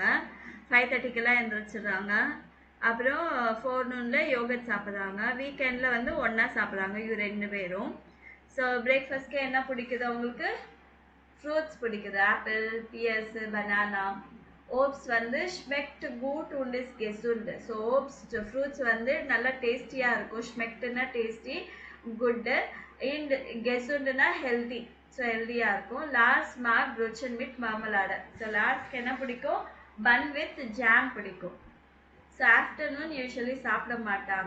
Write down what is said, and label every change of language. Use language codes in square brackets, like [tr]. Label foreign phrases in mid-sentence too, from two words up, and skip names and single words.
[ta] 5:30க்கெல்லாம் எழுந்திரிச்சிடுறாங்க. அப்புறம் ஃபோர்நூனில் யோகட் சாப்பிட்றாங்க. வீக்கெண்டில் வந்து ஒன்றா சாப்பிட்றாங்க இது 2 பேரும். ஸோ பிரேக்ஃபாஸ்ட்க்கு என்ன பிடிக்குது அவங்களுக்கு? ஃப்ரூட்ஸ் பிடிக்குது. [en] apple, pears, banana. [de] ஓப்ஸ் வந்து schmeckt gut und ist gesund. [ta] ஸோ ஓப்ஸ் ஃப்ரூட்ஸ் வந்து நல்லா டேஸ்டியாக இருக்கும். schmecktனா டேஸ்டி, குட்டு, அண்ட் கெசுண்டுனா ஹெல்தி. ஸோ ஹெல்தியாக இருக்கும். [de] Lars mag Brötchen mit Marmelade. [ta] ஸோ லார்ஸ்க்கு என்ன பிடிக்கும்? [en] bun with jam [ta] பிடிக்கும். ஸோ [en] afternoon usually [ta] சாப்பிட மாட்டாங்க.